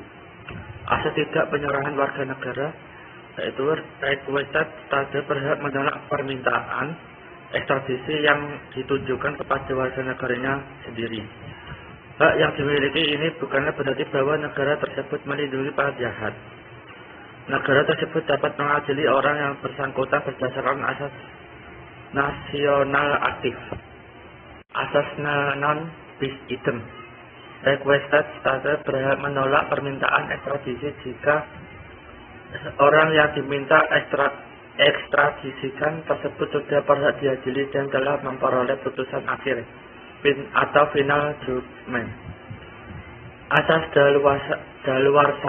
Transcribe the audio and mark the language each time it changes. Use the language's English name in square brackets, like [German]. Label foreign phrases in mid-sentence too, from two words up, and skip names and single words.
[Indonesian] Asas tidak penyerahan warga negara, yaitu [English] requested stage [Indonesian] berhak menolak permintaan ekstradisi yang ditujukan kepada warga negaranya sendiri. Hak yang dimiliki ini bukanlah berarti bahwa negara tersebut melindungi para jahat. Negara tersebut dapat mengadili orang yang bersangkutan berdasarkan asas nasional aktif. [Latin] Asas non bis idem. [English] Requested stage [Indonesian] berhak menolak permintaan ekstradisi jika orang yang diminta ekstradisikan tersebut sudah berhak diadili dan telah memperoleh putusan akhir atau [English] final judgment. [Indonesian] Asas daluarsa.